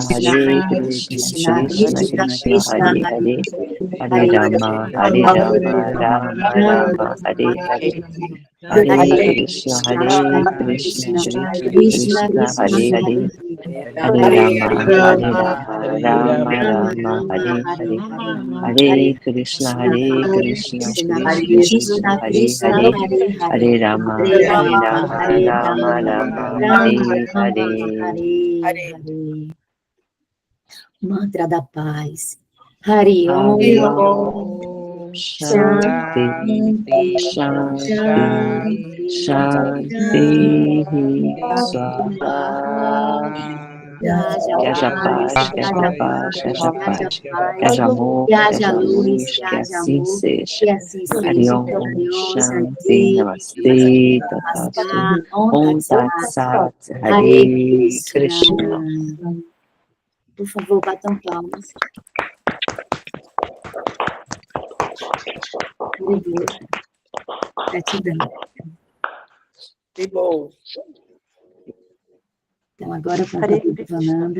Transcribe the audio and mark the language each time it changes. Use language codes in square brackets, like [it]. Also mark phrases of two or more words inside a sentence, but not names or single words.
[sa] Krishna Krishna, Hare Hare, Hare Rama, Rama Rama, Hare Hare, Hare Krishna, Hare Krishna, Krishna Krishna, Hare Hare, Hare Rama, Rama Rama, Hare Hare, Hare Krishna, Hare Krishna, Krishna Krishna, Hare Hare, Hare Rama, Rama Rama, Hare Hare. [pt] Mantra da paz. [sa] Hari Om. Hare Om, Shanti, Shanti, Shanti, Swaha. [pt] Que haja paz, que haja paz, que haja paz, que haja amor, que haja luz, que assim seja. [sa] Hari Om, Shanti, Namastê, Tatastu, Om Tat Sat, Hare Krishna. [pt] Por favor, batam palmas. Gratidão. Que bom. Então, agora com a Vananda.